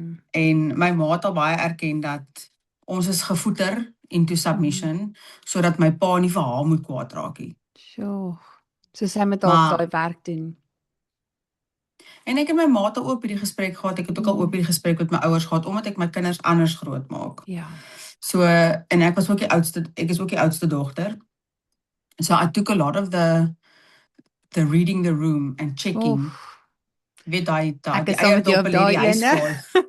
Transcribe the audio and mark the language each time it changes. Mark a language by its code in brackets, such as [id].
[af] En my ma het al baie erken dat ons is gevoeder [en] into submission [af] sodat my pa nie vir haar moet kwaad raak nie. Sjoe. So sy moet al daai werk doen. En ek en my ma het al ook by die gesprek gehad. Ek het ook al ook by die gesprek met my ouers gehad omdat ek my kinders anders grootmaak. Ja. So en ek is ook die oudste dogter. [en] So I took a lot of the reading the room and checking. [af] Weet daai Ek is saam met jou op daai ene.